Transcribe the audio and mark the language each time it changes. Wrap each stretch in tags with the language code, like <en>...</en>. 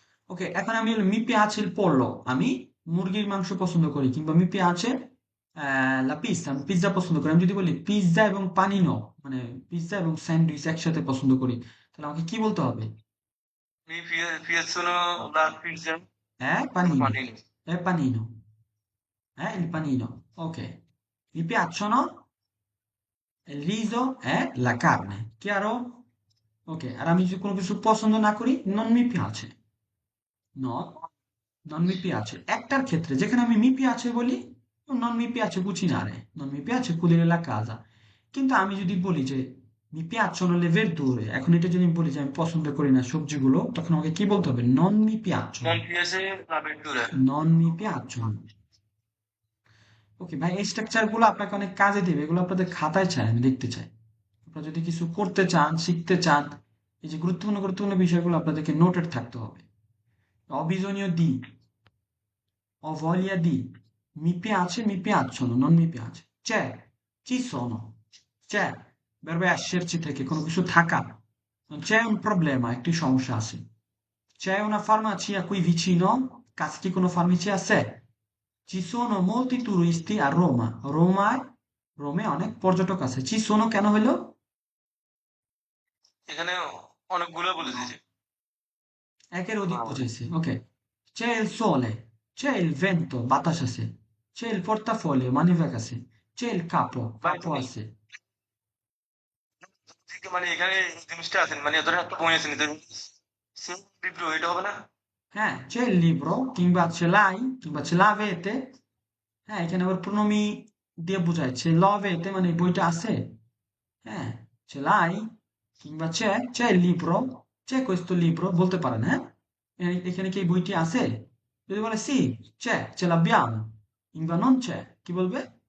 <bn>ওকে, এখন আমি মি পিয়াছে পড়লো, আমি মুরগির মাংস পছন্দ করি, কিংবা মি পিয়াছে লা পিৎজা, আমি পিৎজা পছন্দ করি। আমি যদি বলি পিৎজা এবং পানিনো, মানে পিৎজা এবং স্যান্ডউইচ একসাথে পছন্দ করি, তাহলে আমাকে কি বলতে হবে?</bn> <it>piacciono la pizza</it> <bn>হ্যাঁ</bn> <it>con পানিনো, panini।</it> <bn>হ্যাঁ পানিনো, হ্যাঁ</bn> <it>il panino, ওকে, mi piacciono il riso e la carne, chiaro?</it> <bn>ওকে, আর আমি যদি কোনো কিছু পছন্দ না করি,</bn> <it>non mi piace, no, non mi piace,</it> <bn>একটার ক্ষেত্রে যেখানে আমি মি পিয়াছে বলি,</bn> <it>non mi piace cucinare, non mi piace pulire la casa।</it> <bn>কিন্তু আমি যদি বলি যে</bn> <it>mi piacciono le verdure,</it> <bn>এখন এটা যদি আমি বলি যে আমি পছন্দ করি না সবজিগুলো, তখন আমাকে কি বলতে হবে?</bn> <it>non mi piacciono, Non piace la verdura। non mi piacciono।</it> <bn>ওকে ভাই, এই স্ট্রাকচার গুলো আপনাকে অনেক কাজে দেবে, এগুলো আপনাদের খাতায় চাই, আমি দেখতে চাই। আপনারা যদি কিছু করতে চান, শিখতে চান, এই যে গুরুত্বপূর্ণ গুরুত্বপূর্ণ বিষয়গুলো আপনাদেরকে নোটেড থাকতে হবে। অবিজনীয় দিক,</bn> <it>ho voglia di, mi piace, mi piacciono, non mi piace, c'è, ci sono, c'è, verbo esserci</it> <bn>থেকে কোনো কিছু থাকা,</bn> <it>non c'è un problema,</it> <bn>একটি সমস্যা আছে,</bn> <it>c'è una farmacia qui vicino,</it> <bn>কাছে কি কোনো ফার্মেসি আছে?</bn> <it>ci sono molti turisti a Roma,</it> <bn>রোমায়, রোমে অনেক পর্যটক আছে,</bn> <it>ci sono</it> <bn>কেন হলো? এখানে অনেকগুলো বলে দিয়েছে। একের অধিক বুঝাইছে, ওকে।</bn> <it>c'è il sole, c'è il vento,</it> <bn>বাতাস আছে,</bn> <it>c'è il portafoglio,</it> <bn>মানিব্যাগ আছে,</bn> <it>c'è il capo,</it> <bn>ভাই কাপও তুমি আছে। মানে এখানে এই জিনিসটা আছেন মানে ধরেন একটা বই আছে নিতে সেম বিপ্লব এটা হবে না।</bn> <it>হ্যাঁ, c'è il libro,</it> <bn>কিংবা</bn> <it>ce l'hai, কিংবা ce l'avete।</it> <bn>হ্যাঁ, এখানে আবার প্রণমী দিয়ে বোঝায়,</bn> <it>ce l'avete</it> <bn>মানে এই বইটা আছে। হ্যাঁ,</bn> <it>ce l'hai,</it> <bn>কিংবা</bn> <it>c'è il libro, c'è questo libro</it> <bn>বলতে পারেন, হ্যাঁ, এখানে কি এই বইটি আছে? যদি বলে</bn> <it>sì, c'è, ce l'abbiamo, কিংবা non c'è,</it> <bn>কি বলবে?</bn>